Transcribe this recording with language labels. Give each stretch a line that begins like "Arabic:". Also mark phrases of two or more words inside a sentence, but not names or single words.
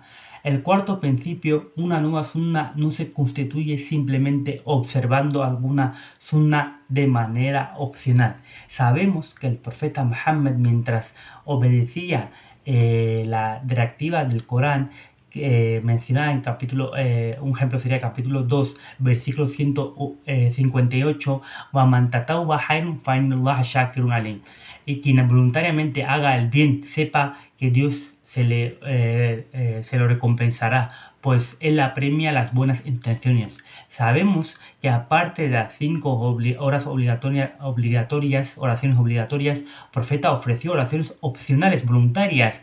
Spanish: El cuarto principio, una nueva sunna no se constituye simplemente observando alguna sunna de manera opcional. Sabemos que el profeta Muhammad, mientras obedecía la directiva del Corán, mencionada en capítulo, un ejemplo sería capítulo 2, versículo 158,
Arabic: وَمَنْ تَطَوَّعَ خَيْرًا فَإِنَّ اللَّهَ شَاكِرٌ عَلِيمٌ.
Spanish: Y quien voluntariamente haga el bien, sepa que Dios se lo recompensará, pues Él apremia las buenas intenciones. Sabemos que aparte de las 5 oraciones obligatorias, el profeta ofreció oraciones opcionales, voluntarias.